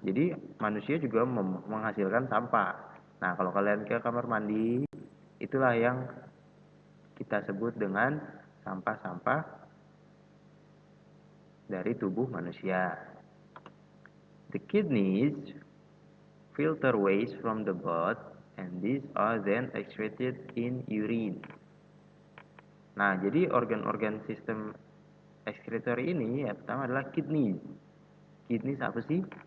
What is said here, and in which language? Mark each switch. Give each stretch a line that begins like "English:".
Indonesian: Jadi manusia juga menghasilkan sampah. Nah, kalau kalian ke kamar mandi, itulah yang kita sebut dengan sampah-sampah dari tubuh manusia.
English: The kidneys filter waste from the blood and these are then excreted in urine.
Indonesian: Nah, jadi organ-organ sistem excretory ini yang pertama adalah kidneys. Kidneys apa sih?